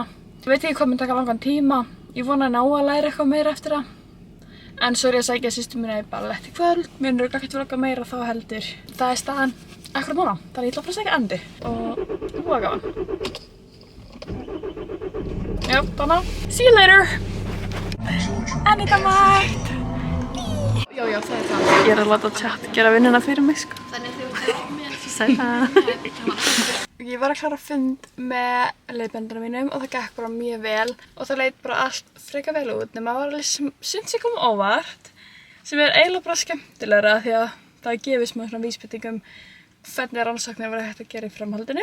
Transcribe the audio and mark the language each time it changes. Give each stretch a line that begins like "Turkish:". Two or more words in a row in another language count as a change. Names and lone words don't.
Icelandic: Ég veit ekki hvað mun taka langan tíma. Ég vona að ná að læra eitthvað meira eftir það. En svo er ég að sækja systur mína í ballett í kvöld. Mér er ekkert vlogga meira þá heldur. Það er staðan akkurat núna. Þannig ég ætla að fara að sækja Anítu og það var gaman. Já, þannig.
English: See you later!
Icelandic: Aníta mætt! Já, það er það. Ég er að láta chat gera vinnuna fyrir mig, sko. Þannig að þú ert með Sæla! Ég var að klára fund með leiðbeinendunum mínum og það gekk bara mjög vel og það leit bara allt frekar vel út nema það var alveg sumt sem kom óvart sem er eiginlega bara skemmtilegra því að það gefið smá svona vísbendingum hvernig rannsóknir var hægt að gera í framhaldinu.